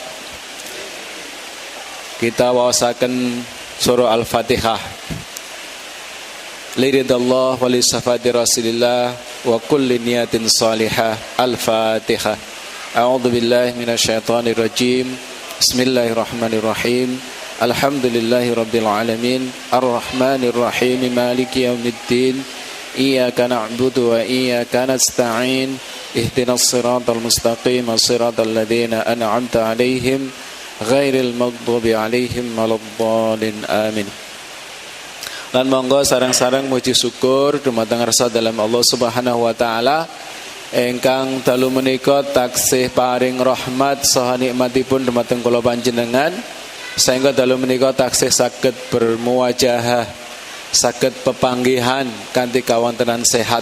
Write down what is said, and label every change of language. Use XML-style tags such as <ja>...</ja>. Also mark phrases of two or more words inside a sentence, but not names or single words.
<jv>Kita waosaken surah Al-Fatihah.</jv> <ar>لرضا الله ولشفاعة رسول الله ولكل نية صالحة. Al-Fatihah. أعوذ بالله من الشيطان الرجيم. بسم الله الرحمن الرحيم. الحمد لله رب العالمين، الرحمن الرحيم، مالك يوم الدين. إياك نعبد وإياك نستعين. اهدنا الصراط المستقيم، صراط الذين أنعمت عليهم غير المغضوب عليهم ولا الضالين. Amin.</ar> <jv>Lan monggo sareng-sareng muji syukur dumateng ngarsa dalem Allah</jv> <ar>سبحانه وتعالى</ar> <jv>ingkang dalu menika taksih paring rahmat saha nikmatipun dumateng kula panjenengan sehingga dalu menika taksih saged bermuwajahah, saged pepanggihan kanthi kawontenan sehat.</jv>